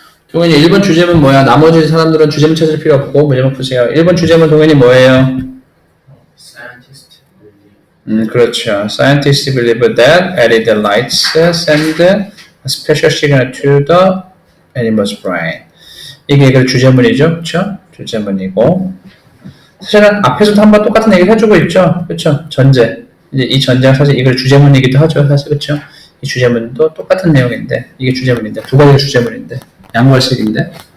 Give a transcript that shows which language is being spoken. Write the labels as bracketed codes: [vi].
[ko] 동현이 1번 주제문 뭐야? 나머지 사람들은 주제문 찾을 필요 없고 문제만 푸세요. 1번 주제문 동현이 뭐예요? 그렇죠. [en] Scientists believe that LED lights send a special signal to the animal's brain. [ko] 이게 그 주제문이죠, 그렇죠? 주제문이고 사실은 앞에서도 한번 똑같은 얘기를 해주고 있죠, 그렇죠? 전제. 이제 이 전제가 사실 이걸 주제문이기도 하죠, 사실 그렇죠? 이 주제문도 똑같은 내용인데 이게 주제문인데 두 가지가 주제문인데 양벌색인데.